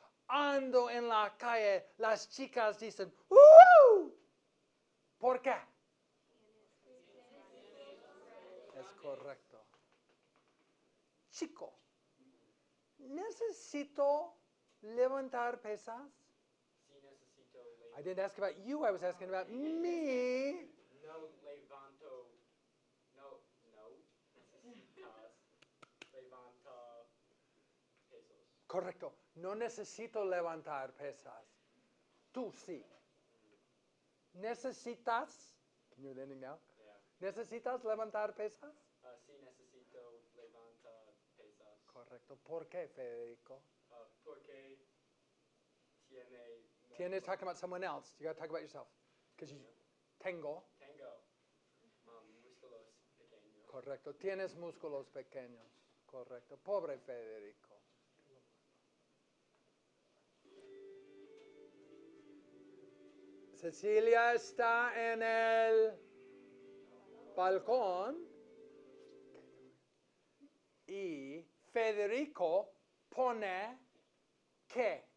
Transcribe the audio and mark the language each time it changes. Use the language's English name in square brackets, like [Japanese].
[Spanish] Ando en la calle. Las chicas dicen, ¡uh! ¿Por qué? Es correcto. Chico, ¿necesito levantar pesas? Sí, necesito [English] I didn't ask about you, I was asking about me. [Spanish] No levanto. No, necesitas levantar pesos. Correcto. No necesito levantar pesas. Tú sí. ¿Necesitas? [English] Can you hear the ending now? Yeah. [Spanish] ¿Necesitas levantar pesas? Sí, necesito levantar pesas. Correcto. ¿Por qué, Federico? Porque tiene. Tienes [English] talking about someone else. You got to talk about yourself. Because you [Spanish] tengo. Tengo músculos pequeños. Correcto. Tienes músculos pequeños. Correcto. Pobre Federico. Cecilia está en el balcón y Federico pone ¿qué?